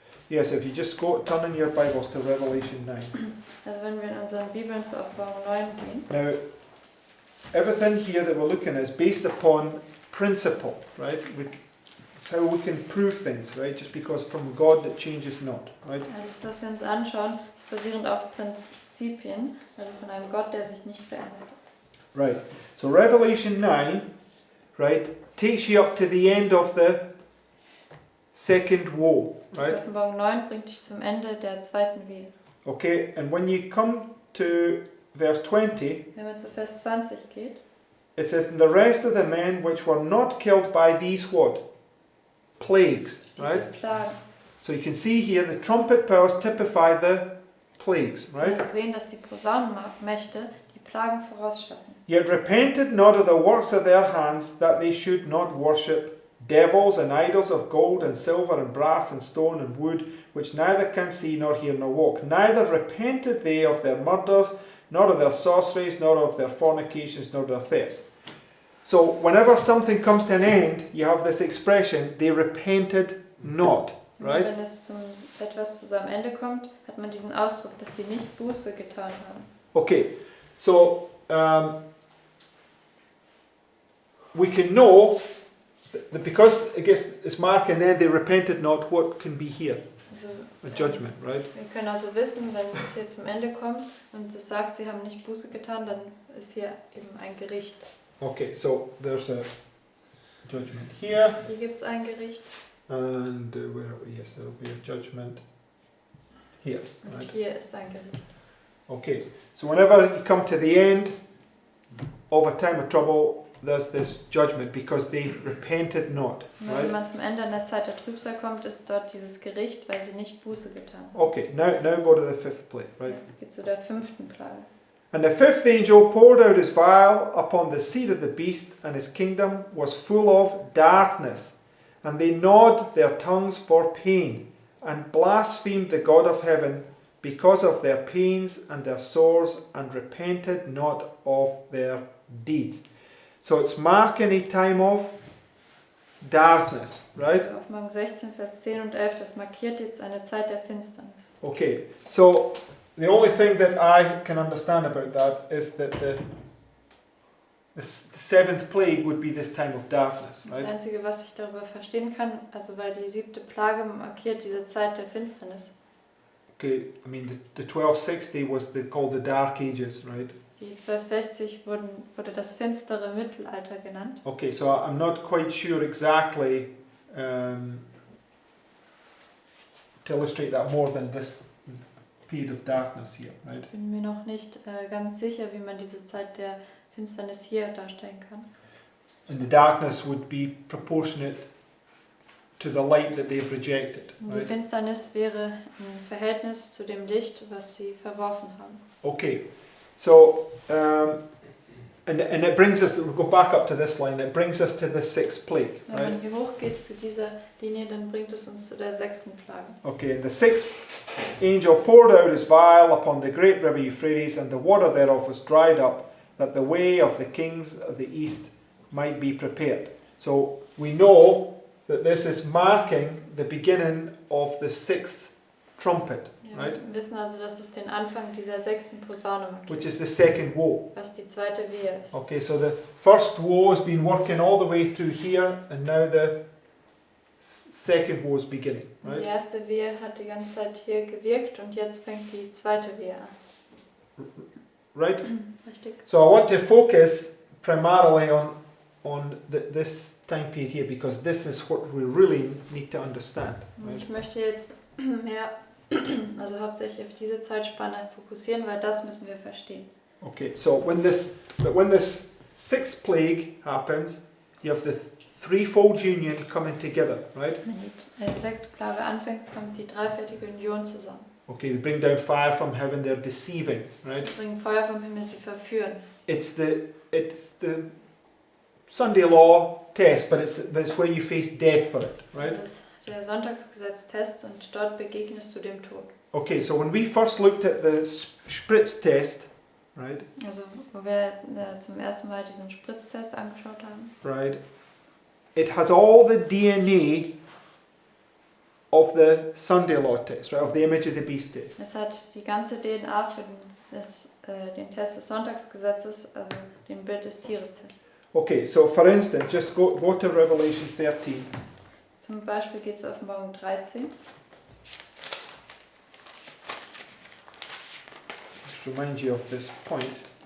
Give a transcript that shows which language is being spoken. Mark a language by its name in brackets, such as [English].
[English] Yes, if you just turn in your Bibles to Revelation 9. [German] Also wenn wir in unseren Bibeln zur Offenbarung 9 gehen, [English] Now, everything here that we're looking at is based upon principle, right? It's how we can prove things, right? Just because from God that changes not, right? [German] alles was wir uns anschauen, ist basierend auf Prinzipien, also von einem Gott, der sich nicht verändert. [English] Right. So Revelation 9, right, takes you up to the end of the second woe, [German] Also [English] right? [German] Offenbarung 9 bringt dich zum Ende der zweiten Wehe. [English] Okay, and when you come to verse 20, [German] Wenn man zu Vers 20 geht, [English] it says, "And the rest of the men which were not killed by these what? Plagues," [German] diese [English] right? [German] Plagen. [English] So you can see here the trumpet powers typify the plagues, right? [German] Wir sehen, dass die Posaunenmächte die Plagen vorausschatten. [English] Yet repented not of the works of their hands, that they should not worship devils and idols of gold and silver and brass and stone and wood, which neither can see nor hear nor walk. Neither repented they of their murders, nor of their sorceries, nor of their fornications, nor their thefts. So whenever something comes to an end, you have this expression, they repented not, right? [German] Wenn es etwas zu seinem Ende kommt, hat man diesen Ausdruck, dass sie nicht Buße getan haben. [English] Okay, so we can know that because it gets this mark and then they repented not, what can be here? [German] Also, [English] A judgment, right? [German] wir können also wissen, wenn es hier zum Ende kommt und es sagt, sie haben nicht Buße getan, dann ist hier eben ein Gericht. [English] Okay, so there's a judgment here, [German] Hier gibt es ein Gericht [English] and where are we? Yes, there will be a judgment here, [German] und [English] right? [German] hier ist ein Gericht. [English] Okay, so whenever you come to the end of a time of trouble, there's this judgment because they repented not, [German] Und wenn [English] right? [German] man zum Ende einer Zeit der Trübsal kommt, ist dort dieses Gericht, weil sie nicht Buße getan haben. [English] Okay, now go to the fifth plague, right? [German] Jetzt geht es zu der 5. Plage. [English] And the fifth angel poured out his vial upon the seat of the beast, and his kingdom was full of darkness. And they gnawed their tongues for pain, and blasphemed the God of heaven because of their pains and their sores, and repented not of their deeds. So it's marking a time of darkness, right? [German] Also Offenbarung 16, Vers 10 und 11, das markiert jetzt eine Zeit der Finsternis. [English] Okay, so the only thing that I can understand about that is that the seventh plague would be this time of darkness, [German] Das [English] right? [German] Einzige, was ich darüber verstehen kann, also weil die 7. Plage markiert diese Zeit der Finsternis. [English] Okay, I mean the 1260 was called the Dark Ages, right? [German] Die 1260 wurde das finstere Mittelalter genannt. [English] Okay, so I'm not quite sure exactly to illustrate that more than this period of darkness here, right? [German] Ich bin mir noch nicht ganz sicher, wie man diese Zeit der Finsternis hier darstellen kann. [English] And the darkness would be proportionate to the light that they've rejected, [German] Und die [English] right? [German] Finsternis wäre im Verhältnis zu dem Licht, was sie verworfen haben. [English] Okay, so and it brings us. We'll go back up to this line. It brings us to the sixth plague, [German] Wenn [English] right? [German] man hier hochgeht zu dieser Linie, dann bringt es uns zu der 6. Plage. [English] Okay, and the sixth angel poured out his vial upon the great river Euphrates, and the water thereof was dried up, that the way of the kings of the east might be prepared. So we know that this is marking the beginning of the sixth trumpet, [German] Ja, [English] right? [German] wir wissen also, dass es den Anfang dieser 6. Posaune [English] Which is the second woe. [German] was die zweite Wehe ist. [English] Okay, so the first woe has been working all the way through here, and now the second woe is beginning, [German] Und die [English] right? [German] erste Wehe hat die ganze Zeit hier gewirkt und jetzt fängt die zweite Wehe an. [English] Right? [German] Richtig. [English] So I want to focus primarily on this time period here, because this is what we really need to understand. [German] Und [English] Right? [German] ich möchte jetzt mehr, also hauptsächlich auf diese Zeitspanne fokussieren, weil das müssen wir verstehen. [English] Okay, so when this sixth plague happens, you have the threefold union coming together, right? [German] Wenn die 6. Plage anfängt, kommt die dreifältige Union zusammen. [English] Okay, they bring down fire from heaven, they're deceiving, right? [German] Sie bringen Feuer vom Himmel, sie verführen. [English] It's the Sunday law test, but it's where you face death for it, right? [German] Das ist der Sonntagsgesetz-Test und dort begegnest du dem Tod. [English] Okay, so when we first looked at the spritz test, right? [German] Also, wo wir zum ersten Mal diesen Spritztest angeschaut haben, [English] Right, it has all the DNA of the Sunday law test, right? Of the image of the beast test. [German] es hat die ganze DNA für den Test des Sonntagsgesetzes, also den Bild des Tieres-Test. [English] Okay, so for instance, just go to Revelation 13. [German] Zum Beispiel geht es Offenbarung 13. [English] Just remind you of this point.